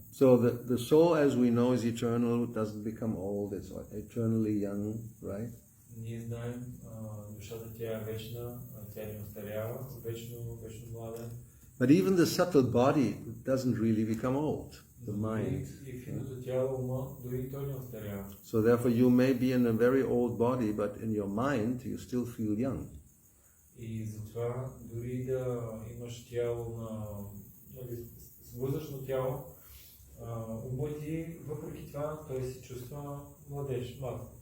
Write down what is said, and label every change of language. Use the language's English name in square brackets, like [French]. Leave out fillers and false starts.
[English] So the soul, as we know, is eternal, doesn't become old, it's eternally young, right? [Bulgarian] Ние знаем, душата тя е вечна, тя не остарява, вечно млада. [English] But even the subtle body doesn't really become old, the mind. [Bulgarian] И финото тяло, ума, дори той не остарява. [English] So therefore you may be in a very old body, but in your mind you still feel young. [Bulgarian] И затова дори да имаш тяло с възрастно тяло, умът ти, въпреки това, той се чувства младеж, млад.